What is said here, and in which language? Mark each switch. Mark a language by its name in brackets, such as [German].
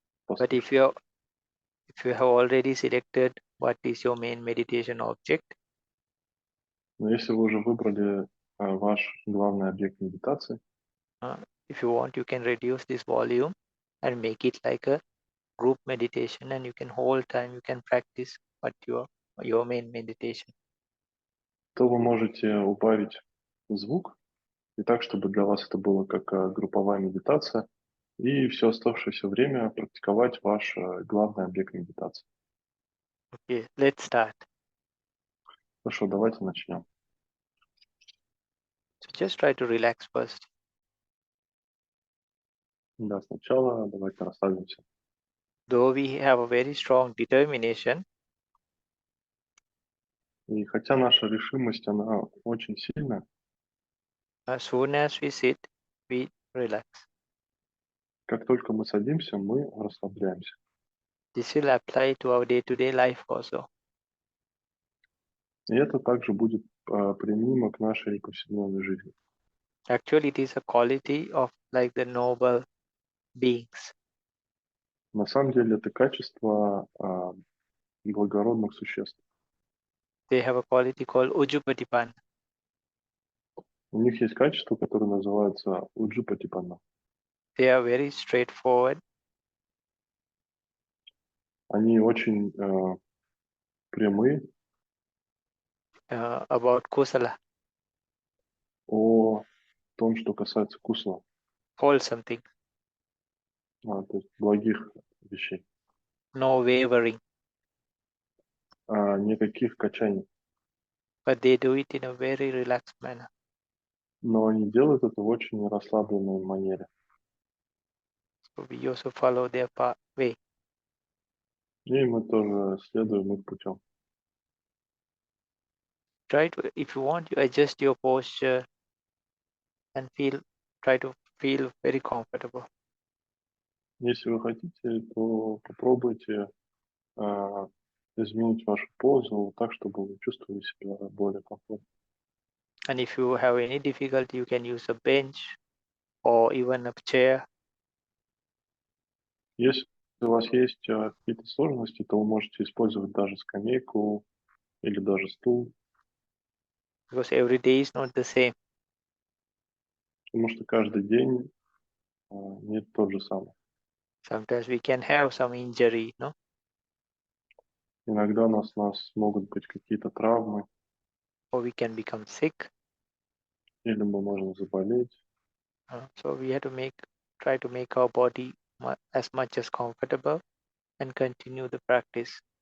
[English] But [Russian] послушать. [English] if you have already selected what is your main meditation object, [Russian] Но если вы уже выбрали ваш главный объект медитации, [English] if you want, you can reduce this volume and make it like a group meditation, and you can whole time you can practice what your main meditation. [Russian] то вы можете убавить звук, и так, чтобы для вас это было как групповая медитация, и все оставшееся время практиковать ваш главный объект медитации. [English] Okay, let's start. [Russian] Хорошо, давайте начнем. [English] So just try to relax first. [Russian] Да, сначала давайте расслабимся. [English] Though we have a very strong determination, [Russian] И хотя наша решимость, она очень сильная, [English] as soon as we sit, we relax. [Russian] как только мы садимся, мы расслабляемся. [English] This will apply to our day-to-day life also. [Russian] И это также будет применимо к нашей повседневной жизни. [English] Actually, it is a quality of like the noble beings. [Russian] На самом деле это качество благородных существ. [English] They have a quality called Ujupatipan. [Russian] У них есть качество, которое называется уджупатипанна. [English] They are very straightforward. [Russian] Они очень прямые [English] About kusala, [Russian] о том, что касается кусла, [English] wholesome thing, [Russian] то есть благих вещей. [English] no wavering, [Russian] Никаких качаний. [English] but they do it in a very relaxed manner. [Russian] Но они делают это в очень расслабленной манере. [English] So we also follow their way. [Russian] И мы тоже следуем их путем. [English] Try to, if you want, you adjust your posture and try to feel very comfortable. [Russian] Если вы хотите, то попробуйте изменить вашу позу так, чтобы вы чувствовали себя более комфортно. [English] And if you have any difficulty, you can use a bench or even a chair. [Russian] Если у вас есть какие-то сложности, то вы можете использовать даже скамейку или даже стул, [English] Because every day is not the same. [Russian] потому что каждый день не тот же самый. [English] Sometimes we can have some injury, no? [Russian] Иногда у нас могут быть какие-то травмы, [English] Or we can become sick. [Russian] или мы можем заболеть. [English] So we have to try to make our body as much as comfortable and continue the practice.